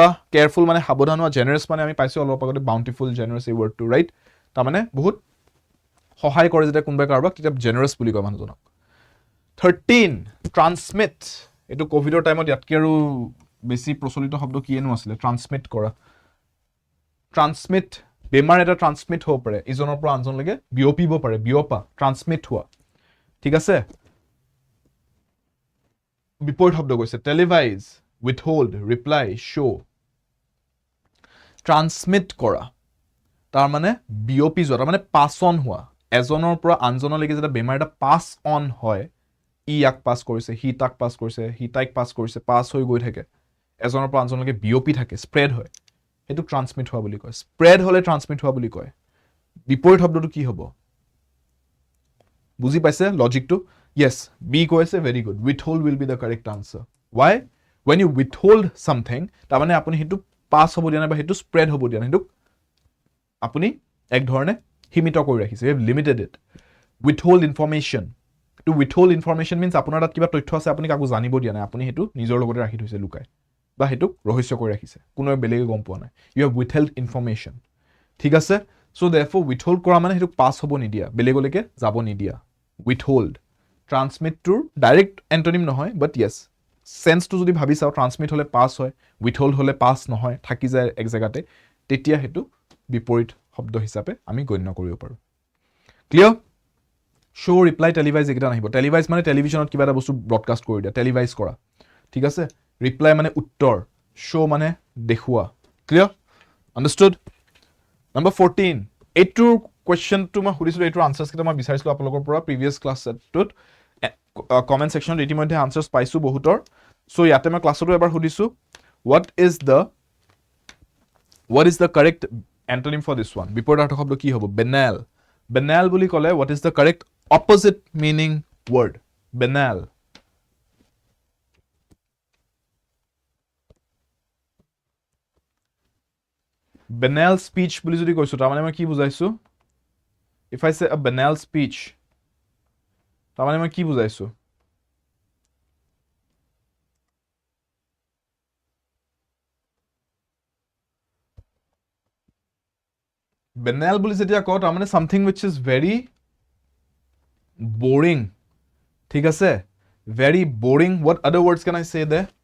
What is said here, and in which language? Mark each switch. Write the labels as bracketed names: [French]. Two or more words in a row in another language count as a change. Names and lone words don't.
[Assamese] কেয়াৰফুল মানে সাৱধান হোৱা জেনাৰেস মানে আমি পাইছো অলপ আগতে [English] bountiful generous [Assamese] এই ওয়াৰ্ডটো ৰাইট তাৰ মানে বহুত সহায় কৰে যেতিয়া কোনবাই কাৰোবাক তেতিয়া জেনাৰেস বুলি কয় মানুহজনক 13 ট্ৰান্সমিট এটো কোভিডৰ টাইমত ইয়াতকে আৰু বেছি প্ৰচলিত শব্দ কিয়েনো আছিল ট্ৰান্সমিট কৰা ট্ৰান্সমিট বেমাৰ এটা ট্ৰান্সমিট হ'ব পাৰে ইজনৰ পৰা আনজনলৈকে বিয়পিব পাৰে বিয়পা ট্ৰান্সমিট হোৱা ঠিক আছে বিপৰীত শব্দ কৈছে [English] televise withhold reply show transmit [Assamese] কৰা তাৰ মানে বিয়পি যোৱা তাৰ মানে [English] pass on [Assamese] হোৱা এজনৰ পৰা আনজনলৈকে যেটা বেমাৰ এটা পাছ অন হয় ই ইয়াক পাছ কৰিছে হি তাক পাছ কৰিছে হি তাইক পাছ কৰিছে পাছ হৈ গৈ থাকে এজনৰ পৰা আনজনলৈকে বিয়পি থাকে স্প্ৰেড হয় হেতু ট্ৰান্সমিট হোৱা বুলি কয় স্প্ৰেড হলে ট্ৰান্সমিট হোৱা বুলি কয় বিপৰীত শব্দটো কি হ'ব বুজি পাইছে লজিকটো [English] yes b [Assamese] কৈছে [English] very good withhold will be the correct answer why when you withhold something [Assamese] তাৰ মানে আপুনি হেতু পাছ হ'ব দিয়া নাই বা হেতু স্প্ৰেড হ'ব দিয়া নাই হেতু আপুনি এক ধৰণে সীমিত কৰি ৰাখিছে [English] you have limited it withhold information to withhold information means [Assamese] আপোনাৰ তাত কিবা তথ্য আছে আপুনি কাকো জানিব দিয়া নাই আপুনি হেতু নিজৰ লগতে ৰাখি থৈছে লুকাই বা হেতু ৰহস্য কৰি ৰাখিছে কোনো বেলেগে গম পোৱা নাই [English] you have withheld information [Assamese] ঠিক আছে [English] so therefore withhold [Assamese] কৰা মানে হেতু পাছ হ'ব নিদিয়া বেলেগলৈকে যাব নিদিয়া [English] withhold transmit [Assamese] to [English] direct antonym [Assamese] নহয় [English] but yes sense [Assamese] to যদি ভাবি চাও transmit হলে পাছ হয় withhold হলে পাছ নহয় থাকি যায় এক জায়গাতে তেতিয়া হেতু বিপৰীত শব্দ হিচাপে আমি গণ্য কৰিব পাৰো ক্লিয়াৰ [English] show reply televise [Assamese] একিটা নাহিব টেলিভাইজ মানে টেলিভিছনত কিবা এটা বস্তু ব্ৰডকাষ্ট কৰি দিয়া টেলিভাইজ কৰা ঠিক আছে ৰিপ্লাই মানে উত্তৰ শো মানে দেখুৱা [English] clear understood number 14 [Assamese] এইটো [English] question two [Assamese] মই সুধিছিলো এইটো আনসাৰস কিটা মই বিচাৰিছিলো আপোনালোকৰ পৰা [English] previous class [Assamese] সেটত [English] comment sectionত [Assamese] ইতিমধ্যে আনসাৰস পাইছো বহুতৰ সো ইয়াতে মই ক্লাছটো এবাৰ সুধিছো what [English] is the correct antonym for this one [Assamese] বিপৰীতাৰ্থক শব্দ কি হ'ব banal বুলি ক'লে [English] what is the correct opposite meaning word banal speech [Assamese] বুলি যদি কৈছো তাৰ মানে মই কি বুজাইছো [English] if I say a banal speech [Assamese] তাৰ মানে মই কি বুজাইছো banal বুলি যেতিয়া কও তাৰ মানে [English] something which is very boring [Assamese] ঠিক আছে [English] very boring what other words can I say there